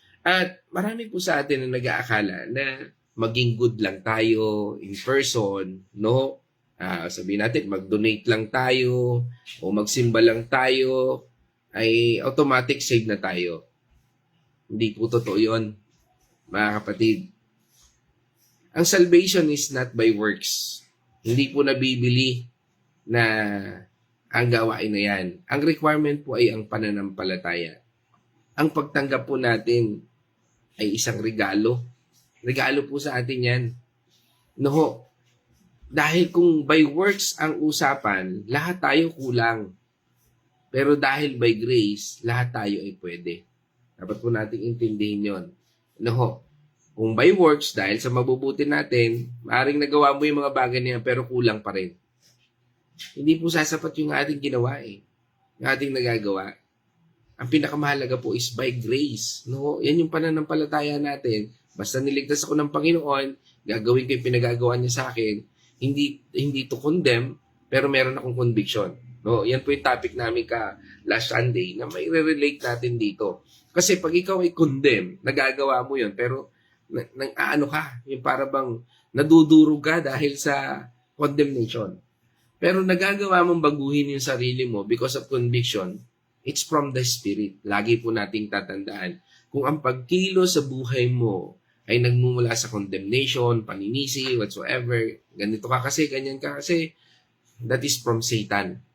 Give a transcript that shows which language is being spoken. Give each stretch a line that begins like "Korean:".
Filipino: At marami po sa atin na nag-aakala na maging good lang tayo
English: in person,
Filipino: no? Sabihin natin, mag-donate lang tayo o magsimba lang tayo. ay automatic save na tayo. Hindi po totoo yun, mga kapatid. Ang
English: salvation is not by works.
Filipino: Hindi po nabibili na ang gawain na yan. Ang requirement po ay ang pananampalataya. Ang pagtanggap po natin ay isang regalo. Regalo po sa atin yan. No, dahil kung
English: by works
Filipino: ang usapan, lahat tayo kulang. Pero dahil
English: by grace,
Filipino: lahat tayo ay pwede. Dapat po nating intindihin yon. No, kung by works, dahil sa mabubuti natin, maaaring nagawa mo yung mga bagay niya pero kulang pa rin. Hindi po sasapat yung ating ginawa yung ating nagagawa. Ang pinakamahalaga po
English: is by grace.
Filipino: No, yan yung pananampalataya natin. Basta niligtas ako ng Panginoon, gagawin ko yung pinagagawa niya sa akin. Hindi
English: to condemn,
Filipino: pero meron akong conviction. No, yan po yung topic namin
English: last Sunday
Filipino: na may relate natin dito. Kasi pag ikaw ay condemn, nagagawa mo yun, pero ano ka, yung para bang nadudurog ka dahil sa condemnation. Pero nagagawa mong baguhin yung sarili mo
English: because of conviction, it's from the Spirit.
Filipino: Lagi po nating tatandaan. Kung ang pagkilo sa buhay mo ay nagmumula sa condemnation, paninisi,
English: whatsoever,
Filipino: ganito ka kasi, ganyan ka kasi,
English: that is from Satan.